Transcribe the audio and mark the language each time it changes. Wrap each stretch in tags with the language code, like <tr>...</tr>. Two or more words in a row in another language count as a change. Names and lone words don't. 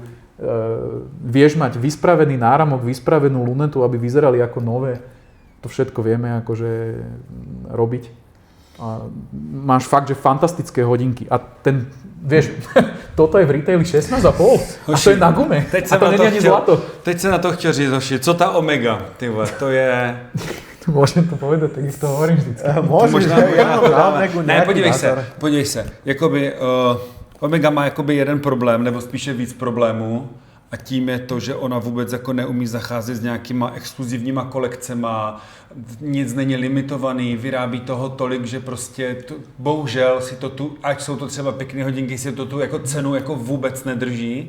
<sk>Vieš mať vyspravený náramok, vyspravenú lunetu, aby vyzerali ako nové. To všetko vieme akože robiť. A máš fakt, že fantastické hodinky. A ten, vieš, toto je v retaili 16,5 a to je na gume.</sk> <cs>A to není ani zlato. Teď jsem na to chtěl říct, Hoši, co ta Omega, tyhle, to je...</cs> <sk>Môžem to povedať, tak ich to hovorím vždycky. Môžeš, ja mám</sk> <cs>Ne, podívej se. Jakoby, Omega má jakoby jeden problém, nebo spíše víc problémů. A tím je to, že ona vůbec jako neumí zacházet s nějakýma exkluzivníma kolekcema, nic není limitovaný, vyrábí toho tolik, že prostě bohužel si to tu, ať jsou to třeba pěkné hodinky, si to tu jako cenu jako vůbec nedrží.</cs>